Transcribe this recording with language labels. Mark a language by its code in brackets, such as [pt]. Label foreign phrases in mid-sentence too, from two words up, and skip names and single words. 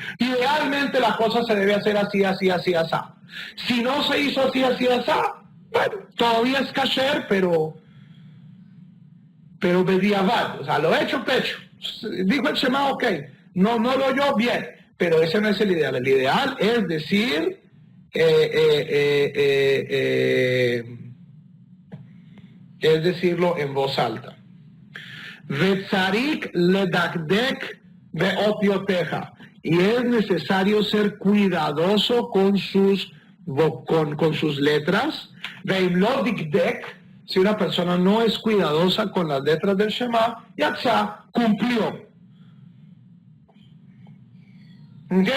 [es] Idealmente la cosa se debe hacer así. Si no se hizo así, bueno, todavía es kasher, pero bediavad, o sea, lo he hecho pecho. Dijo el Shema, ok, no lo oyó bien, pero ese no es el ideal. El ideal es decir, es decirlo en voz alta. [he] וצריך לדקדק באותיותיה. [es] Y es necesario ser cuidadoso con sus letras. [he] Veimlodikdek. [es] Si una persona no es cuidadosa con las letras del Shema, ya está, cumplió. ¿Okay?